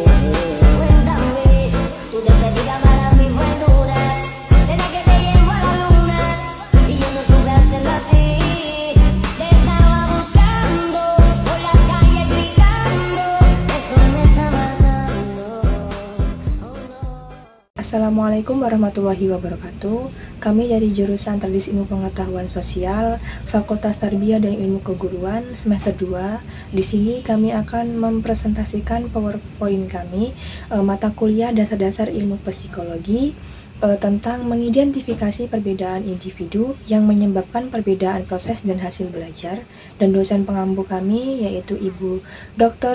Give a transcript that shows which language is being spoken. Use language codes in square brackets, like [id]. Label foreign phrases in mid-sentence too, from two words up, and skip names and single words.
[es] Cuéntame, tu despedida para mí fue dura. ¿Será que te llevo a la luna? Y yo no supe hacerlo así. Te estaba buscando, por la calle gritando. Eso me está matando. Oh no. [ar] السلام عليكم ورحمة الله وبركاته. [id] Kami dari jurusan Tradisi Ilmu Pengetahuan Sosial, Fakultas Tarbiyah dan Ilmu Keguruan semester 2. Di sini kami akan mempresentasikan PowerPoint kami mata kuliah dasar-dasar ilmu psikologi tentang mengidentifikasi perbedaan individu yang menyebabkan perbedaan proses dan hasil belajar, dan dosen pengampu kami yaitu Ibu Dr.